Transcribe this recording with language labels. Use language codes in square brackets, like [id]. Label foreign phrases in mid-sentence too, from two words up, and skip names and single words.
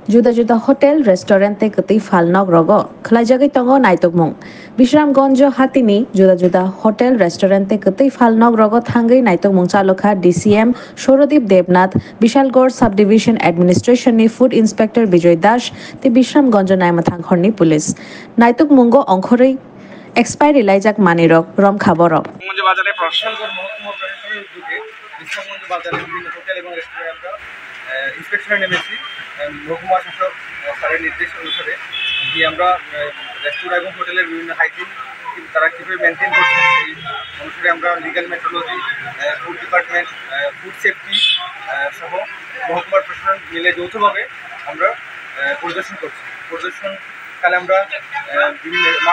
[trp] juda juda hotel restaurant te kati falnog rogo khlaijagai tongo naitokmung Bishramganj Hatini juda juda hotel restaurant te kati falnog rogo thangai naitokmung chalokha DCM Shorodip Devnath Bishalgor [en] Subdivision Administration [trp] ni [en] Food Inspector [trp] Bijoy Das te Bishramganj naimathang khorni police naitokmungo ongkhorei expiry laijak manirok rom khaborok [bn] বাজারে প্রশাসনগর মহকুমা প্রশাসনের উদ্যোগে বিশ্বগঞ্জ বাজারে বিভিন্ন হোটেল এবং রেস্টুরেন্ট আমরা ইন্সপেকশনে নেমেছি মহকুমা শাসক স্যারের নির্দেশ অনুসারে গিয়ে আমরা রেস্টুরেন্ট এবং হোটেলের বিভিন্ন হাইজিন তারা কীভাবে মেনটেন করছে সেই অনুসারে আমরা [en] legal metrology food department food safety [bn] সহ মহকুমার প্রশাসন মিলে যৌথভাবে আমরা পরিদর্শন করছি পরিদর্শনকালে আমরা বিভিন্ন মা